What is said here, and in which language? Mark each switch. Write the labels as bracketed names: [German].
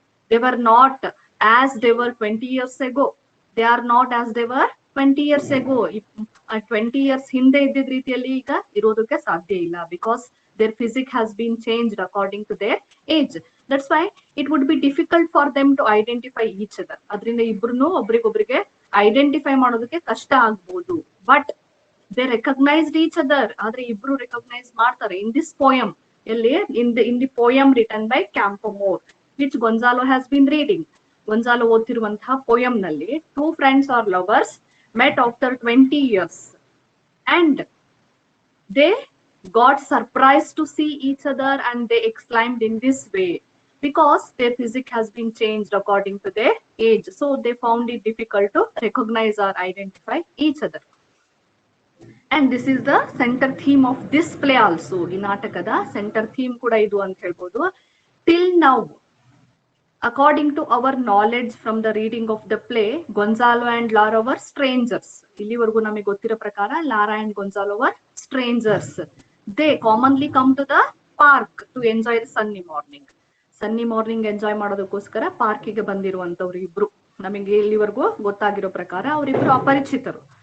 [English] They were not as they were 20 years ago. They are not as they were 20 years ago. 20 years [Kannada] ಹಿಂದೆ ಇದ್ದಿದ್ದ ರೀತಿಯಲ್ಲಿ ಈಗ ಇರೋದಕ್ಕೆ ಸಾಧ್ಯ ಇಲ್ಲ [English] because their physics has been changed according to their age. That's why it would be difficult for them to identify each other. [Kannada] ಅದರಿಂದ ಇಬ್ರು ಒಬ್ರಿಗೊಬ್ರಿಗೆ identify ಮಾಡೋದಕ್ಕೆ ಕಷ್ಟ ಆಗ್ಬೋದು. [English] But they recognised each other. [Kannada] ಆದ್ರೆ ಇಬ್ರು ರೆಕಗ್ನೈಸ್ ಮಾಡ್ತಾರೆ [English] In this poem. [Kannada] ಎಲ್ಲಿ? [English] In the poem written by Campoamor, which Gonzalo has been reading. [Kannada] Gonzalo ಓದ್ತಿರುವಂತಹ poem ನಲ್ಲಿ [English] Two friends or lovers met after 20 years, and they got surprised to see each other, and they exclaimed in this way because their physics has been changed according to their age. So they found it difficult to recognize or identify each other. And this is the center theme of this play also. [Kannada] ಈ ನಾಟಕದ centre theme ಕೂಡ ಇದು ಅಂತ ಹೇಳ್ಬೋದು. [English] Till now, according to our knowledge from the reading of the play, Gonzalo and Lara were strangers. [Kannada] ಇಲ್ಲಿವರೆಗೂ ನಮಗೆ ಗೊತ್ತಿರೋ ಪ್ರಕಾರ [English] Lara and Gonzalo were strangers. They commonly come to the park to enjoy the sunny morning. [Kannada] Sunny morning enjoy ಮಾಡೋದಕ್ಕೋಸ್ಕರ ಪಾರ್ಕಿಗೆ ಬಂದಿರುವಂತವ್ರು ಇಬ್ರು. ನಮಗೆ ಇಲ್ಲಿವರೆಗೂ ಗೊತ್ತಾಗಿರೋ ಪ್ರಕಾರ ಅವರಿಬ್ರು ಅಪರಿಚಿತರು.